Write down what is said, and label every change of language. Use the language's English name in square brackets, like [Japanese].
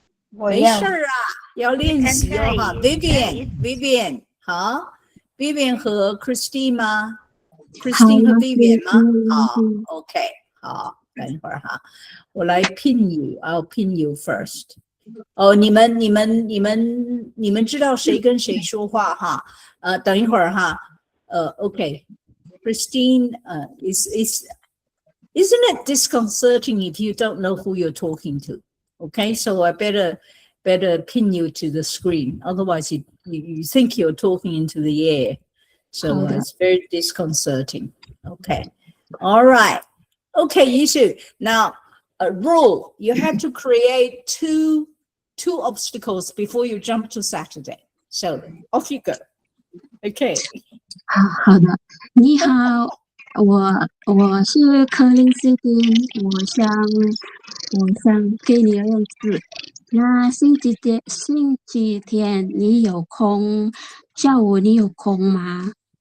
[Chinese] 没事啊，要练习哦哈。 Vivian， 好 ，Vivian 和 Christine 吗 ？Christine 和 Vivian 吗？好 ，OK， 好，等一会儿哈，我来 [English] pin you，I'll pin you first。 [Chinese] 哦，你们知道谁跟谁说话哈？等一会儿哈。 [English] Okay, Christine, isn't it disconcerting if you don't know who you're talking to? Okay, so I better pin you to the screen. Otherwise, you think you're talking into the air. So it's very disconcerting. Okay, all right. Okay, Yisu. Now, a rule: you have to create two obstacles before you jump to Saturday. So off you go. Okay. [Chinese] 好的，你好，我是克林斯汀，我想给你认识。那星期天你有空？下午你有空吗？